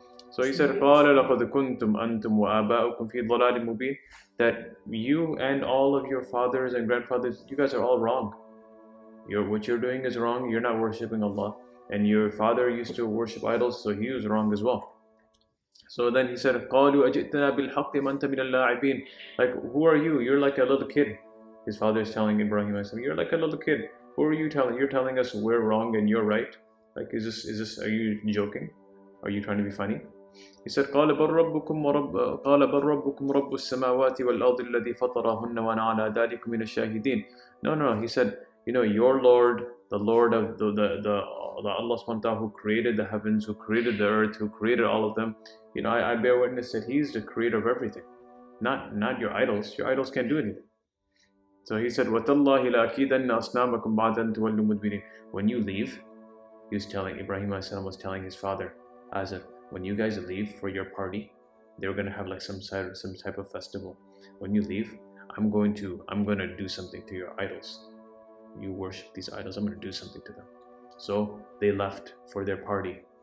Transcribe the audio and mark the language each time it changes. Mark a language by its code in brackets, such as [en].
[en] So he said, [ar] قَالَ لَقَدْ كُنْتُمْ أَنْتُمْ وَآبَاؤُكُمْ فِي ضَلَالٍ مُبِينٍ, [en] that you and all of your fathers and grandfathers, you guys are all wrong. What you're doing is wrong. You're not worshipping Allah. And your father used to worship idols, so he was wrong as well. So then he said, [ar] قَالُوا أَجِئْتَنَا بِالْحَقِّ مَنْتَ مِنَ اللَّاعِبِينَ. [en] Like, who are you? You're like a little kid. His father is telling Ibrahim, "You're like a little kid. Who are you telling? You're telling us we're wrong and you're right. Like, is this? Are you joking? Are you trying to be funny?" He said, [ar] قَالَ بَلْ رَبُّكُمْ رَبُّ السَّمَاوَاتِ وَالْأَرْضِ الَّذِي فَطَرَهُنَّ وَأَنَا عَلَى ذَلِكُمْ مِنَ الشَّاهِدِينَ. [en] No. He said, your Lord, the Lord of the Allah subhanahu wa ta'ala, who created the heavens, who created the earth, who created all of them. I bear witness that He's the creator of everything. Not your idols. Your idols can't do anything. So he said, [ar] وَتَاللَّهِ لَأَكِيدَنَّ أَصْنَامَكُمْ بَعْدَ أَن تُوَلُّوا مُدْبِرِينَ. [en] When you leave, Ibrahim was telling his father, Azar, when you guys leave for your party, they're going to have like some type of festival. When you leave, I'm going to do something to your idols. You worship these idols, I'm going to do something to them. So they left for their party.